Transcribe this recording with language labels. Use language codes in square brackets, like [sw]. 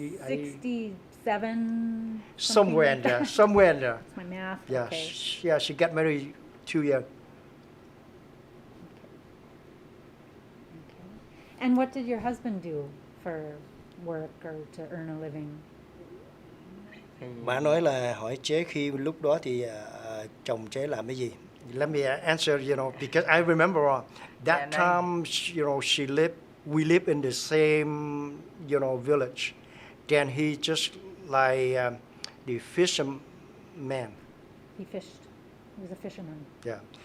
[en] 67. somewhere in there. Somewhere in there. That's my math. Yeah, Okay. yeah. She got married 2 years. Okay. And what did your husband do for work or to earn a living? [vi] thì Bà nói là hỏi chế khi lúc đó thì chồng chế làm cái gì? [en] Let me answer, because I remember that Yeah, time, we live in the same, village. Then he just like the fisherman. He fished. He was a fisherman. Yeah.